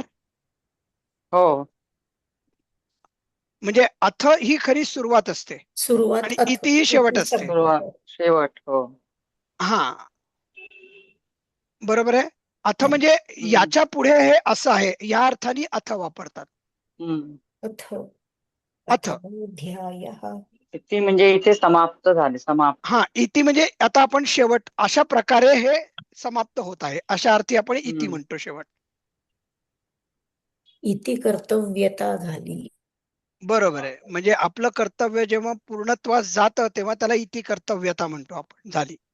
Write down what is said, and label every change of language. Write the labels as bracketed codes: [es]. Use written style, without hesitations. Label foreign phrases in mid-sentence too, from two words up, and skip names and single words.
[mr] हो, म्हणजे अथ ही खरी सुरुवात असते सुरुवात आणि अथ. इति ही शेवट इति असते. सुरुवात शेवट. हो. हा, बरोबर आहे. अथ म्हणजे याच्या पुढे हे असं आहे, या अर्थाने अथ वापरतात. हम्म. अथ. अथ. अथोऽध्यायः. इति म्हणजे इथे समाप्त झाले. समाप्त. हा, इति म्हणजे आता आपण शेवट, अशा प्रकारे हे समाप्त होत आहे, अशा अर्थी आपण इति म्हणतो शेवट. इति कर्तव्यता झाली. बरोबर आहे. म्हणजे आपलं कर्तव्य जेव्हा पूर्णत्वास जातं तेव्हा त्याला इति कर्तव्यता म्हणतो आपण, झाली.